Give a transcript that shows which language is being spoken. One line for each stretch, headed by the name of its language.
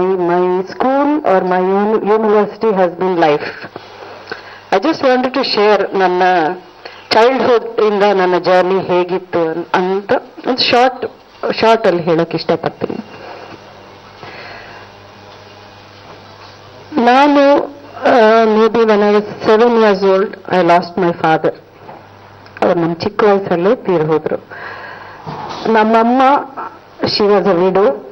English: My school or my university has been life. I just wanted to share
Kannada: ನನ್ನ childhood ಇಂದ ನನ್ನ journey ಹೇಗಿತ್ತು ಅಂತ ಒಂದು ಶಾರ್ಟ್ ಅಲ್ಲಿ ಹೇಳಕ್ ಇಷ್ಟಪಡ್ತೀನಿ.
English: ನಾನು maybe when I was 7 years old, I lost my father.
Kannada: ಅವ್ರು ನಮ್ಮ ಚಿಕ್ಕ ವಯಸ್ಸಲ್ಲೇ ತೀರ್ ಹೋದ್ರು. ನಮ್ಮಮ್ಮ
English: She was a widow.